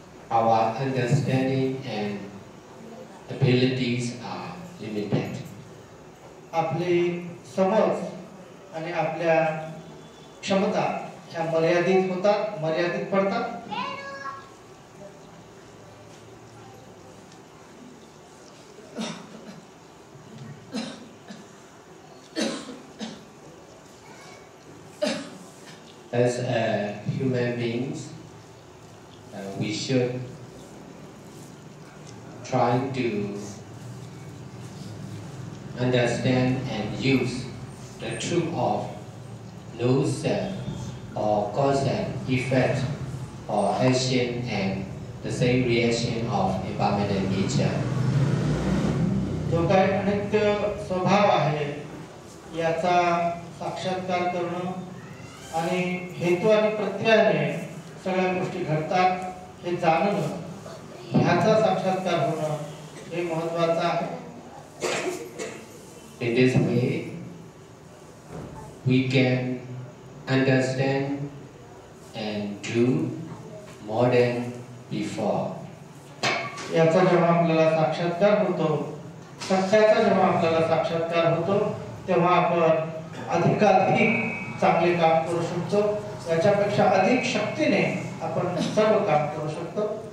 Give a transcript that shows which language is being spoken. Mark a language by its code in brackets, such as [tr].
[en] our understanding and abilities are limited. [mr] आपली समज आणि आपल्या क्षमता ह्या मर्यादित होतात, मर्यादित पडतात. [en] As human beings, we should try to understand and use the truth of no self or cause and effect or action and the same reaction of impermanent nature. [mr] जो काही अनित्य स्वभाव आहे याचा साक्षात्कार करणं आणि हेतू आणि प्रत्ययाने सगळ्या गोष्टी घडतात हे जाणणं, ह्याचा साक्षात्कार होणं हे महत्त्वाचं आहे. [en] In this way, we can understand and do more than before. [mr] याचा जेव्हा आपल्याला साक्षात्कार होतो, सत्याचा जेव्हा आपल्याला साक्षात्कार होतो, तेव्हा आपण अधिकाधिक चांगले काम करू शकतो. याच्यापेक्षा अधिक शक्तीने आपण सर्व काम करू शकतो.